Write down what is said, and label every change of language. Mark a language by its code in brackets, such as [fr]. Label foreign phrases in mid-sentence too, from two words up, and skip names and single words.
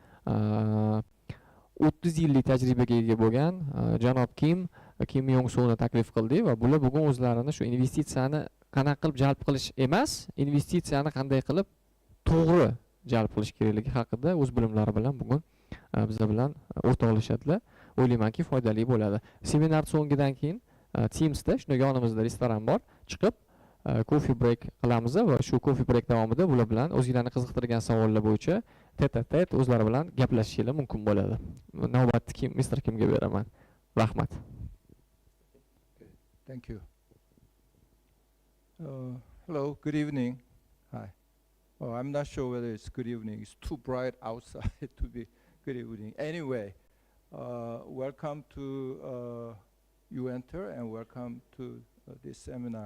[uz] 30 yillik tajribaga ega bo'lgan janob Kim Yong-suni taklif qildik va bular bugun o'zlarini shu investitsiyani qanaqa qilib jalb qilish emas, investitsiyani qanday qilib to'g'ri jalb qilish kerakligi haqida o'z bilimlari bilan bugun bizlar bilan o'rtoqlashadilar. O'ylaymanki, foydali bo'ladi. Seminar so'ngidan keyin Teamsda, shunday yonimizda restoran bor, chiqib [en] coffee break [uz] qilamiz va shu [en] coffee break [uz] davomida bular bilan o'zingizlarni qiziqtirgan savollar bo'yicha tet-a-tet o'zlari bilan gaplashishingiz mumkin bo'ladi. Navbatni Mr. Kimga beraman. Rahmat. [en] Thank you. Hello, good evening. Hi. Oh, I'm not sure whether it's good evening. It's too bright outside to be good evening. Anyway, welcome to Uenter and welcome to this seminar.